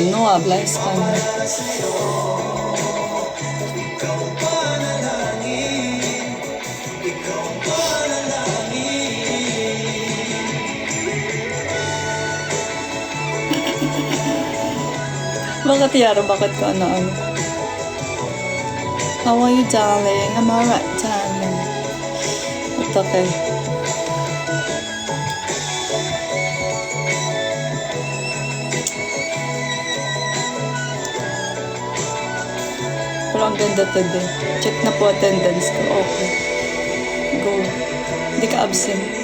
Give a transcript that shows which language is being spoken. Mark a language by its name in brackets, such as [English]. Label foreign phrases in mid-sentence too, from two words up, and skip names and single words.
[Spanish] No habla español. [Filipino] Bakit, Yara? Bakit ka ano? [English] How are you, darling? I'm alright, darling. It's okay. [Filipino] Pero ang ganda today. Check na po attendance ko. Okay. Go. Hindi ka absent.